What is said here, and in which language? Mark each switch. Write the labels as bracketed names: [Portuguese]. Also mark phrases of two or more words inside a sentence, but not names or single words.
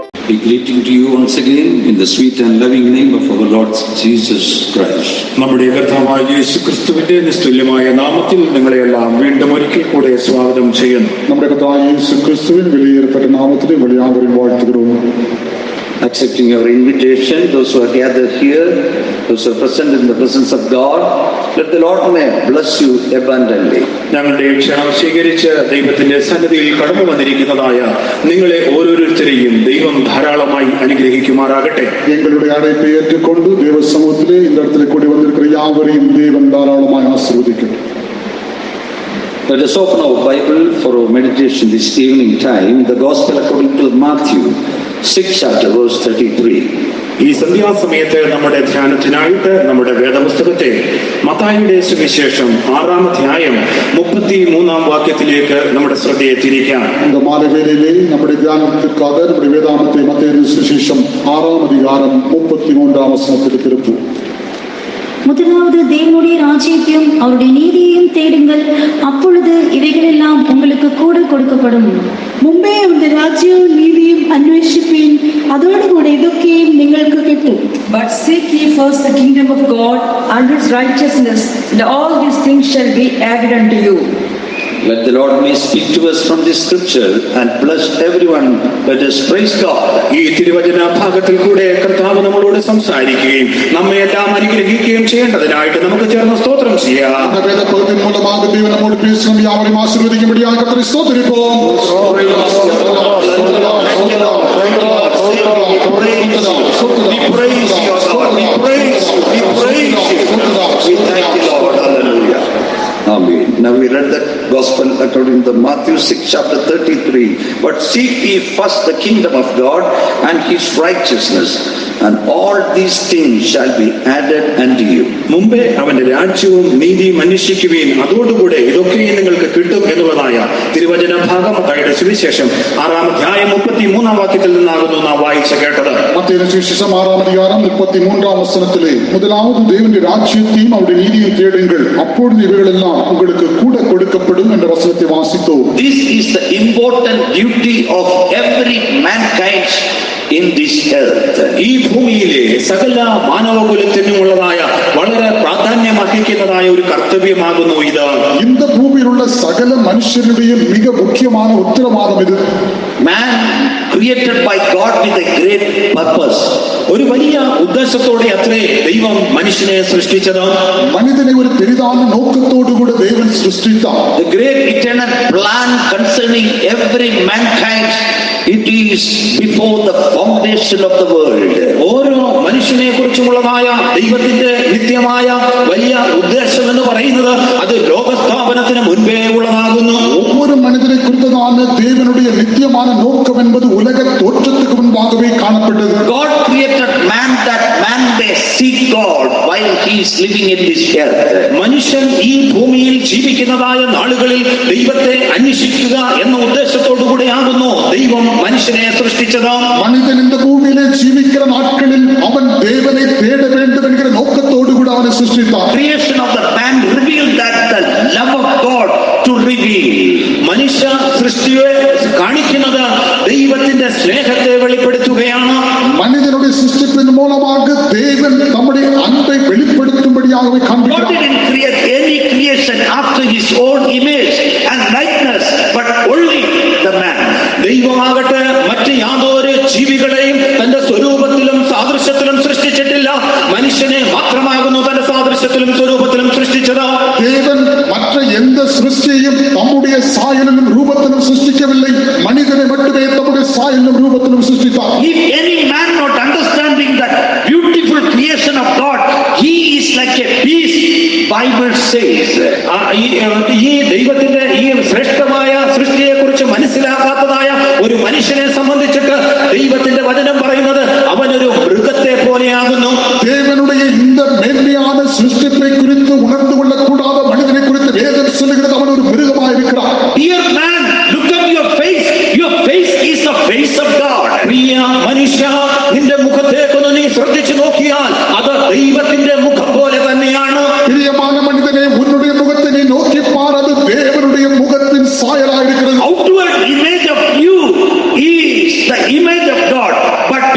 [English] be greeting to you once again in the sweet and loving name of our Lord Jesus Christ. [Malayalam] നമ്മുടെ കർത്താവായ യേശുക്രിസ്തുവിന്റെ നിസ്തുല്യമായ നാമത്തിൽ നിങ്ങളെയെല്ലാം വീണ്ടും ഒരിക്കൽ കൂടെ സ്വാഗതം ചെയ്യുന്നു. നമ്മുടെ കർത്താവായ യേശുക്രിസ്തുവിൻ വിലയേറപ്പെട്ട നാമത്തിൽ വിളിയാവരും വാഴ്ത്തുகிறோம். [English] Accepting your invitation, those who are gathered here, those who are present in the presence of God, let the Lord may bless you abundantly. [Malayalam] ഞങ്ങളുടെ ക്ഷണം സ്വീകരിച്ച് ദൈവത്തിന്റെ സന്നിധിയിൽ കടന്നു വന്നിരിക്കുന്നതായ നിങ്ങളെ ഓരോരുത്തരെയും ദൈവം ധാരാളമായി അനുഗ്രഹിക്കുമാറാകട്ടെ. [Tamil] എങ്ങളുടെ അழைப்பை ஏற்றுக்கொண்டு தேவ சமூகத்திலே இந்த இடத்திலே கூடி வந்திருக்கிற யாவரையும் தேவன் தாராளமாய் ஆசீர்வதிக்கட்டும். [English] Let us open our Bible for our meditation this evening time, the Gospel according to Matthew 6th chapter verse 33. [Malayalam] ഈ സന്ധ്യാസമയത്ത് നമ്മുടെ ധ്യാനത്തിനായിട്ട് നമ്മുടെ വേദപുസ്തകത്തെ മത്തായിയുടെ സുവിശേഷം 6-ാം അധ്യായം 33-ാം വാക്യത്തിലേക്ക് നമ്മുടെ ശ്രദ്ധയെ തിരിക്കാം. [Tamil] இந்த மாலை வேளையிலே நம்முடைய தியானத்திற்காக நம்முடைய வேதாகமத்தை மத்தேயு சுவிசேஷம் 6-ாம் அதிகாரம் 33-ாம் வசனத்தில் திருப்புவோம். முதலாவது தேவனுடைய ராஜ்யத்தையும் அவருடைய நீதியையும் தேடுங்கள், அப்பொழுது இவைகளெல்லாம் உங்களுக்கு கூட கொடுக்கப்படும். [Malayalam] മുമ്പേ അവന്റെ രാജ്യവും നീതിയും അന്വേഷിപ്പീൻ, അതോടുകൂടെ ഇതൊക്കെയും നിങ്ങൾക്ക് കിട്ടും. [English] But seek ye first the kingdom of God and his righteousness, and all these things shall be added unto you. Let the Lord may speak to us from this scripture and bless everyone. Let us praise God. [Malayalam] ഈ തിരുവചന ഭാഗത്തിൽ കൂടെ കർത്താവ് നമ്മളോട് സംസാരിക്കുകയും നമ്മെ എല്ലാം അനുഗ്രഹിക്കുകയും ചെയ്യേണ്ടതിനായിട്ട് നമുക്ക് ചേർന്ന് സ്തോത്രം ചെയ്യാം. [Tamil] இந்த வேத பகுதியின் மூலமாக தேவன் நம்மோடு பேசும் யாவரையும் ஆசீர்வதிக்கும்படியாக கர்த்தரை ஸ்தோத்திரிப்போம். [English] Amen. Now we read that gospel according to Matthew 6 chapter 33. But seek ye first the kingdom of God and his righteousness, and all these things shall be added unto you. [Malayalam] മുമ്പേ അവന്റെ രാജ്യവും നീതിയും അന്വേഷിക്കുവീൻ, അതോടുകൂടെ ഇതൊക്കെയും നിങ്ങൾക്ക് കിട്ടും എന്നുള്ളതായ തിരുവചന ഭാഗം മത്തായിയുടെ സുവിശേഷം 6-ാം അധ്യായം 33-ാം വാക്യത്തിൽ നിന്നാകുന്നു നാം വായിച്ചു കേട്ടത്. [Tamil] மத்தேயு சுவிசேஷம் 6-ாம் அதிகாரம் 33-ாம் வசனத்திலே முதலாவது தேவனுடைய ராஜ்யத்தையும் அவருடைய நீதியையும் தேடுங்கள், அப்பொழுது இவைகளெல்லாம் உங்களுக்கு கூட கொடுக்கப்படும் என்ற வசனத்தை வாசித்தோம். [English] This is the important duty of every mankind in this earth. [Malayalam] ഈ ഭൂമിയിലെ സകല മാനവകുലത്തിനുമുള്ളതായ വളരെ പ്രാധാന്യം അർഹിക്കുന്നതായ ഒരു കർത്തവ്യമാകുന്നു ഇത്. [Tamil] இந்த பூமியிலுள்ள சகல மனுஷருடையும் மிக முக்கியமான உத்தரவாதம் இது. [English] Man created by God with a great purpose. [Malayalam] ഒരു വലിയ ഉദ്ദേശത്തോടെ അത്രേ ദൈവം മനുഷ്യനെ സൃഷ്ടിച്ചത്. [Tamil] மனிதனை ஒரு பெரிதான நோக்கத்தோடு கூட தேவன் சிருஷ்டித்தார். [English] The great eternal plan concerning every mankind, it is before the foundation of the world. [Malayalam] ഓരോ മനുഷ്യനെ കുറിച്ചുമുള്ളതായ ദൈവത്തിന്റെ നിത്യമായ വലിയ ഉദ്ദേശം എന്ന് പറയുന്നത് അത് ലോകസ്ഥാപനത്തിന് മുൻപേ ഉള്ളതാകുന്നു. [Tamil] ஒவ்வொரு மனிதனை குறித்ததான தேவனுடைய நித்தியமான நோக்கம் என்பது உலக தோற்றத்துக்கு முன்பாகவே காணப்பட்டது. [English] God created man that man may seek God while he is living in this earth. [Malayalam] മനുഷ്യൻ ഈ ഭൂമിയിൽ ജീവിക്കുന്നതായ നാളുകളിൽ ദൈവത്തെ അന്വേഷിക്കുക എന്ന ഉദ്ദേശത്തോടു കൂടെയാകുന്നു ദൈവം മനുഷ്യനെ സൃഷ്ടിച്ചത്. [Tamil] மனிதன் இந்த பூமியிலே ஜீவிக்கிற நாட்களில் அவன் தேவனை தேட வேண்டும் என்கிற நோக்கத்தோடு கூட அவனை சிருஷ்டித்தார். [English] Creation of the man revealed that the love of God to reveal. [Malayalam] മനുഷ്യ സൃഷ്ടിയെ കാണിക്കുന്നത് ദൈവത്തിന്റെ സ്നേഹത്തെ വെളിപ്പെടുത്തുകയാണ്. [Tamil] மனிதனுடைய சிருஷ்டிப்பின் மூலமாக தேவன் தம்முடைய அன்பை வெளிப்படுத்தும்படியாகவே காண்பிக்கிறார். [English] God didn't create any creation after his own image and likeness, but only the man. [Malayalam] ദൈവമാകട്ടെ മറ്റ് യാതൊരു ജീവികളെയും തന്റെ സ്വരൂപത്തിലും സാദൃശ്യത്തിലും സൃഷ്ടിച്ചിട്ടില്ല. മനുഷ്യനെ മാത്രമാകുന്നു തന്റെ സാദൃശ്യത്തിലും സ്വരൂപത്തിലും സൃഷ്ടിച്ചത്. [Tamil] தேவன் மற்ற எந்த சிருஷ்டியையும் தம்முடைய சாயலிலும் ரூபத்திலும் சிருஷ்டிக்கவில்லை, மனிதனை மட்டுமே தம்முடைய சாயலிலும் ரூபத்திலும் சிருஷ்டித்தார். [English] If any man not understanding that beautiful creation of God, he is like a beast, Bible says. [Malayalam] ഈ ദൈവത്തിന്റെ ഈ ശ്രേഷ്ഠമായ സൃഷ്ടിയെ കുറിച്ച് മനസ്സിലാക്കാത്തതായ ഒരു മനുഷ്യനെ സംബന്ധിച്ചിട്ട് ദൈവത്തിന്റെ വചനം പറയുന്നത് അവനൊരു മൃഗത്തെ പോലെയാകുന്നു. [Tamil] தேவனுடைய இந்த மேன்மையான சிருஷ்டிப்பை குறித்து உணர்ந்து கொள்ளக்கூடாத மனிதனை குறித்து வேதம் சொல்லுகிறது அவன் ஒரு மிருகமாக இருக்கிறான். [English] Dear man, look at your face. Your face is the face of God. [Malayalam] പ്രിയ മനുഷ്യ, നിന്റെ മുഖത്തേക്കൊന്ന് നീ ശ്രദ്ധിച്ചു നോക്കിയാൽ അത് ദൈവത്തിന്റെ മുഖം പോലെ തന്നെയാണ്. [Tamil] பிரியமான மனிதனே, உன்னுடைய முகத்தை நீ நோக்கி பார், அது தேவனுடைய முகத்தின் சாயலாயிருக்கிறது. [English] Outward image of you is the image of God,